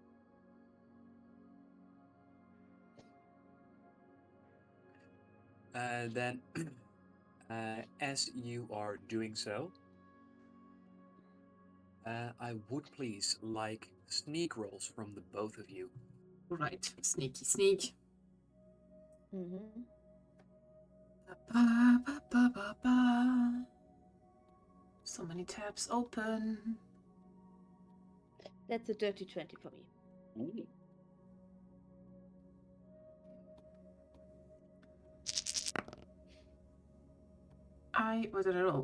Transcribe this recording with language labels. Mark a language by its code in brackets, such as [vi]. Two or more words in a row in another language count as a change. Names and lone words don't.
[en] Then, as you are doing so, I would please like sneak rolls from the both of you. Right. Sneaky sneak. Mm-hmm. Ba, ba, ba, ba, ba. So many tabs open. That's a dirty 20 for me. Ooh. What did I roll?